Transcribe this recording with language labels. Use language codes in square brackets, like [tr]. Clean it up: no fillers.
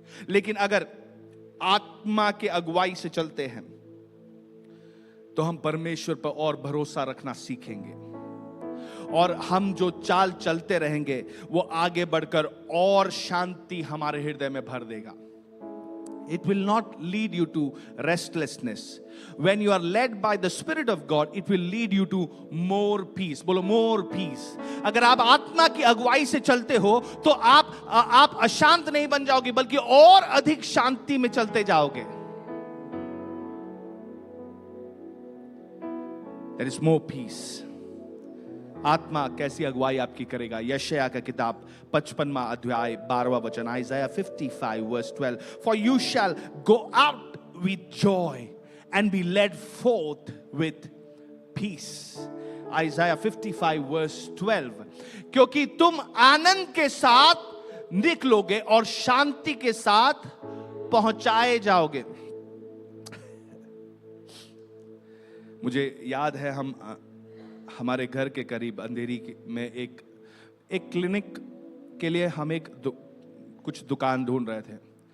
[hi] लेकिन अगर आत्मा के अगुवाई से चलते हैं तो हम परमेश्वर पर और भरोसा रखना सीखेंगे, और हम जो चाल चलते रहेंगे वो आगे बढ़कर और शांति हमारे हृदय में भर देगा। [en] It will not lead you to restlessness. When you are led by the Spirit of God, it will lead you to more peace. बोलो more peace. [hi] अगर आप आत्मा की अगुवाई से चलते हो तो आप अशांत नहीं बन जाओगे, बल्कि और अधिक शांति में चलते जाओगे। [en] There is more peace. [hi] आत्मा कैसी अगुवाई आपकी करेगा? यशायाह का किताब 55वां अध्याय 12वां वचन, [en] Isaiah 55 verse 12. For you shall go out with joy and be led forth with peace. Isaiah 55 verse 12. [hi] क्योंकि तुम आनंद के साथ निकलोगे और शांति के साथ पहुंचाए जाओगे। मुझे याद है हमारे घर के करीब अंधेरी में एक क्लिनिक के लिए हम कुछ दुकान ढूंढ रहे थे।